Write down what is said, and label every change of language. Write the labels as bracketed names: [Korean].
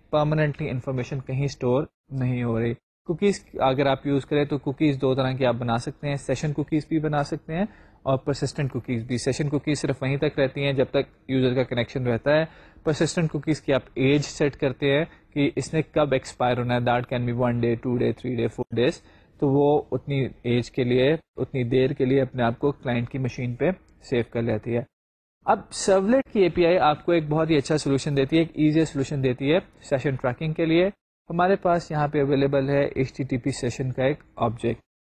[Urdu] Permanently information کہیں store نہیں ہو رہی. کوکیز اگر آپ یوز کریں تو کوکیز دو طرح کی آپ بنا سکتے ہیں. سیشن کوکیز بھی بنا سکتے ہیں اور پرسسٹنٹ کوکیز بھی. سیشن کوکیز صرف وہیں تک رہتی ہیں جب تک یوزر کا کنیکشن رہتا ہے. پرسسٹنٹ کوکیز کی آپ ایج سیٹ کرتے ہیں کہ اس نے کب ایکسپائر ہونا ہے. [English] That can be 1 day 2 day 3 day 4 days. [Urdu] تو وہ اتنی ایج کے لیے, اتنی دیر کے لیے اپنے آپ کو کلائنٹ کی مشین پہ سیو کر لیتی ہے. اب سرولیٹ کی API آپ کو ایک بہت ہی اچھا سولوشن دیتی ہے, ایک ایزی سولوشن دیتی ہے سیشن ٹریکنگ کے لیے. ہمارے پاس یہاں پہ اویلیبل ہے HTTP سیشن کا ایک آبجیکٹ.